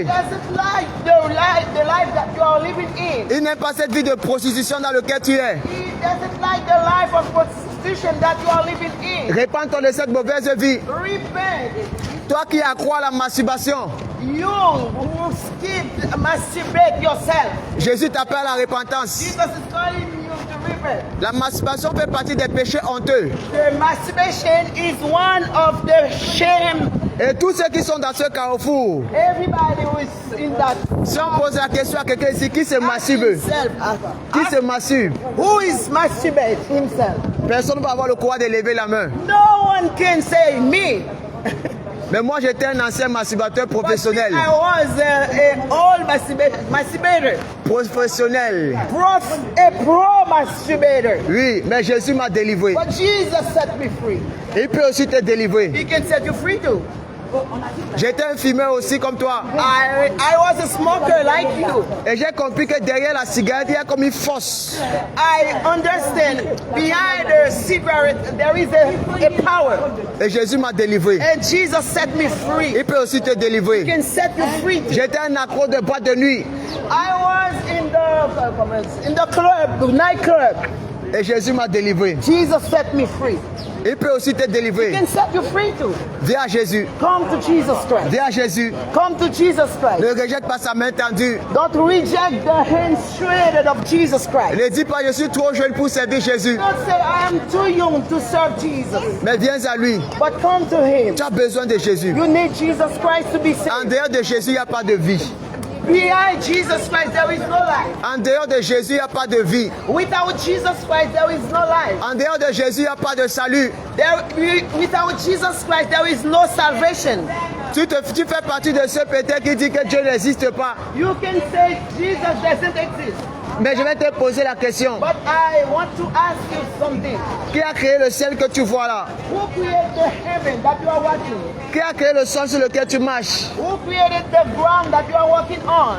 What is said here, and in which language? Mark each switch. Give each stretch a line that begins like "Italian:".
English: He doesn't like the life that you are living in.
French: Il n'aime pas cette vie de prostitution dans laquelle tu es.
English: He doesn't like the life of prostitution that you are living in.
French: Répands-toi de cette mauvaise vie.
English: Repent.
French: Toi qui accrois la masturbation,
English: You who skip masturbate yourself.
French: Jésus t'appelle à la repentance.
English: Jesus is calling you to repent.
French: La masturbation fait partie des péchés honteux.
English: The masturbation is one of the shame.
French: Et tous ceux qui sont dans ce carrefour,
English: Everybody who is in that.
French: si on pose la question à quelqu'un ici, qui se masturbe?
English: Himself.
French: Qui se masturbe?
English: Who is masturbate himself?
French: Personne ne va avoir le courage de lever la main.
English: No one can say me.
French: Mais moi, j'étais un ancien masturbateur professionnel.
English: I was an old masturbator.
French: Professionnel.
English: A pro masturbator.
French: Oui, mais Jésus m'a délivré.
English: But Jesus set me free.
French: Il peut aussi te délivrer.
English: He can set you free too.
French: J'étais un fumeur aussi comme toi.
English: I was a smoker like you.
French: Et j'ai compris que derrière la cigarette, il y a comme une force.
English: I understand behind the cigarette there is a power.
French: Et Jésus m'a délivré.
English: And Jesus set me free.
French: Il peut aussi te délivrer.
English: He can set you free too.
French: J'étais un accro de boîte de nuit.
English: I was in the club, nightclub.
French: Et Jésus m'a délivré.
English: Jesus set me free.
French: Il peut aussi te
English: He
French: délivrer.
English: can set you free too.
French: Viens à Jésus.
English: Come to Jesus Christ.
French: Viens à Jésus.
English: Come to Jesus Christ.
French: Ne rejette pas sa main tendue.
English: Don't reject the hand shredded of Jesus Christ.
French: Ne dis pas je suis trop jeune pour servir Jésus.
English: Don't say I am too young to serve Jesus.
French: Mais viens à lui.
English: But come to him.
French: Tu as besoin de Jésus.
English: You need Jesus Christ to be
French: En
English: saved.
French: dehors de Jésus, il n'y a pas de vie.
English: Behind Jesus Christ there is no life.
French: En dehors de Jésus, il n'y a pas de vie.
English: Without Jesus Christ there is no life.
French: En dehors de Jésus, il n'y a pas de salut.
English: Without Jesus Christ there is no salvation.
French: Tu fais partie de ceux peut-être qui disent que Dieu n'existe pas.
English: You can say Jesus doesn't exist.
French: Mais je vais te poser la question.
English: But I want to ask you something.
French: Qui a créé le ciel que tu vois là?
English: Who created the heaven that you are watching?
French: Qui a créé le sol sur lequel tu marches?
English: Who created the ground that you are walking on?